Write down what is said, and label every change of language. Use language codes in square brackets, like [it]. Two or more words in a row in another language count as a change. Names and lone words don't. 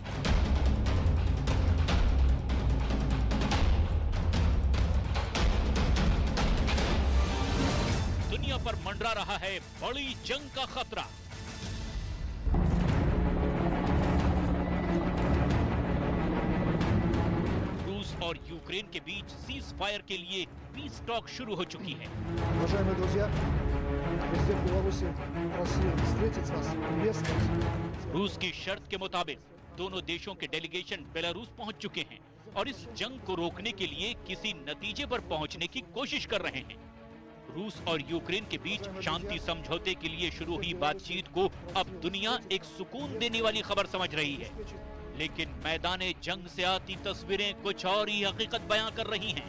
[hi] दुनिया पर मंडरा रहा है बड़ी जंग का खतरा। रूस और यूक्रेन के बीच [en] cease fire [hi] के लिए [en] peace talk [hi] शुरू हो चुकी है। [ru] Уважаемые друзья, президент Беларуси просил встретить вас, приветствовать. [hi] रूस की शर्त के मुताबिक दोनों देशों के डेलीगेशन बेलारूस पहुंच चुके हैं और इस जंग को रोकने के लिए किसी नतीजे पर पहुंचने की कोशिश कर रहे हैं। रूस और यूक्रेन के बीच शांति समझौते के लिए शुरू हुई बातचीत को अब दुनिया एक सुकून देने वाली खबर समझ रही है, लेकिन मैदाने जंग से आती तस्वीरें कुछ और ही हकीकत बयां कर रही हैं।